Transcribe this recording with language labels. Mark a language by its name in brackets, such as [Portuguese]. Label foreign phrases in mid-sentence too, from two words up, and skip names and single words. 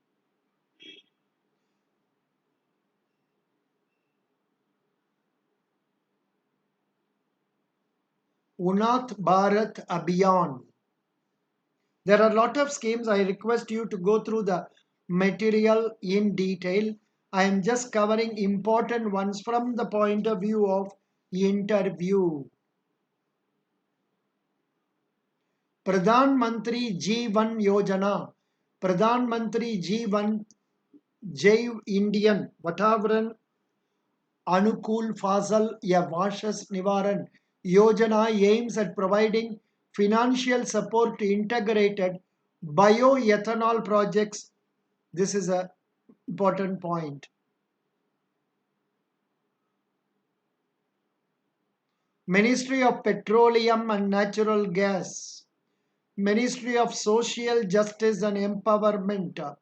[English] Unnat Bharat Abhiyan. There are a lot of schemes. I request you to go through the material in detail. I am just covering important ones from the point of view of interview. Pradhan Mantri Jeevan Yojana. Pradhan Mantri Jeevan Jaiv Indian Vatavaran Anukul Fasal Ya Vashas Nivaran Yojana aims at providing financial support to integrated bioethanol projects. This is an important point. Ministry of Petroleum and Natural Gas, Ministry of Social Justice and Empowerment.